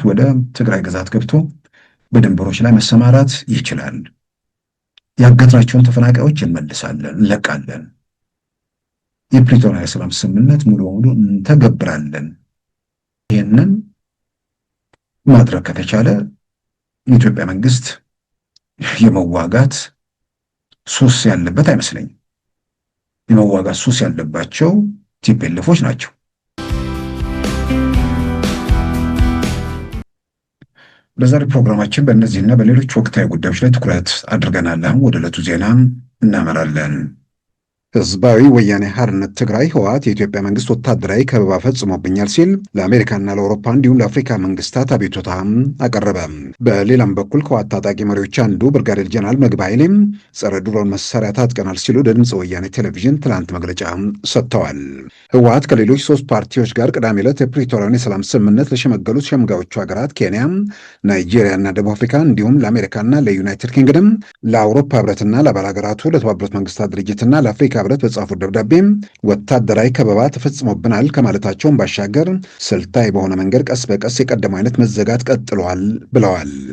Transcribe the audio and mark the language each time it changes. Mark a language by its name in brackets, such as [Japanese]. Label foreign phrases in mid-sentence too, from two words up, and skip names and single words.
[Amharic] ወደ ትግራይ ግዛት ገብቶ በድንበሮች ላይ መሰማራት ይችላል ያገትናቸውን ተፈናቃዮች እንመልሳለን እንለቃለን የፕሪቶሪያ የሰላም ስምምነት ሙሉ በሙሉ እንተገብራለን ይሄንን ማድረግ ከተቻለ የኢትዮጵያ መንግስት የመዋጋት ሱስ ያለበት አይመስለኝም የመዋጋት ሱስ ያለባቸው ቲፒኤልኤፎች ናቸው በዛሬ ፕሮግራማችን በእነዚህና በሌሎች ወቅታዊ ጉዳዮች ላይ ትኩረት አድርገናል አሁን ወደ ዕለቱ ዜና እናመራለን ህዝባዊ ወያኔ ሓርነት ትግራይ ህወሓት የኢትዮጵያ መንግስት ወታደራዊ ከበባ ፈጽሞብኛል ሲል ለአሜሪካና ለአውሮፓ እንዲሁም ለአፍሪካ መንግስታት አቤቱታ አቀረበ። በሌላም በኩል ከህወሓት ታጣቂ መሪዎች አንዱ ብርጋዴር ጀነራል ምግበይ ኃይሌም ጸረ ድሮን መሳሪያ ታጥቀናል ሲሉ ለድምፅ ወያኔ ቴሌቪዥን ትላንት መግለጫ ሰጥተዋል። ህወሓት ከሌሎች ሶስት ፓርቲዎች ጋር ቅዳሜ ዕለት የፕሪቶሪያን የሰላም ስምምነት ለሸመገሉት ሸምጋዮቹ ሀገራት ኬንያ፣ ናይጄሪያና ደቡብ አፍሪካ እንዲሁም ለአሜሪካና ለዩናይትድ ኪንግደም፣ ለአውሮፓ ህብረትና ለአባል ሀገራቱ ለተባበሩት መንግስታት ድርጅትና ለአፍሪካ ህብረት በጻፉት ደብዳቤ ወታደራዊ ከበባ ተፈጽሞብናል ከማለታቸውን ባሻገር ስልታዊ በሆነ መንገድ ቀስ በቀስ የቀደመው አይነት መዘጋት ቀጥሏል ብለዋል።